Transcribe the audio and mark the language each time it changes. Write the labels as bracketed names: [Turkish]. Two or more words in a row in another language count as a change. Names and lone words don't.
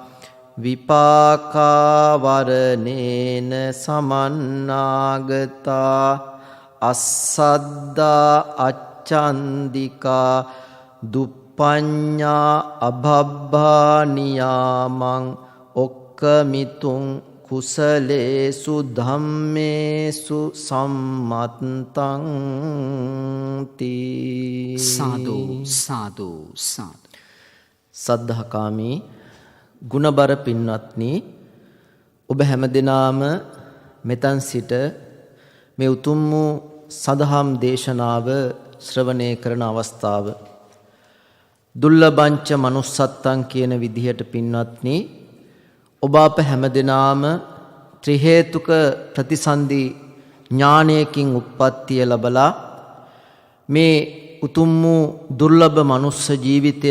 [Pali] විපාකාවරණේන සමන්නාගතා අස්සද්දා අච්ඡන්දිකා දුප්පඤ්ඤා අභබ්බානියාමං ඔක්කමිතුං කුසලේසු ධම්මේසු සම්මත්තං තී. [Sinhala] සාදු සාදු සාදු. සද්ධාකාමී ගුණබර පින්වත්නි, ඔබ හැමදෙනාම මෙතන් සිට මේ උතුම් වූ සදහම් දේශනාව ශ්‍රවණය කරන අවස්ථාව [Pali] දුර්ලභංච මනුස්සත්තං [Sinhala] කියන විදිහට පින්වත්නි, ඔබ අප හැමදෙනාම ත්‍රි හේතුක ප්‍රතිසන්දි ඥානයකින් උප්පත්තිය ලැබලා මේ උතුම් වූ දුර්ලභ මනුස්ස ජීවිතය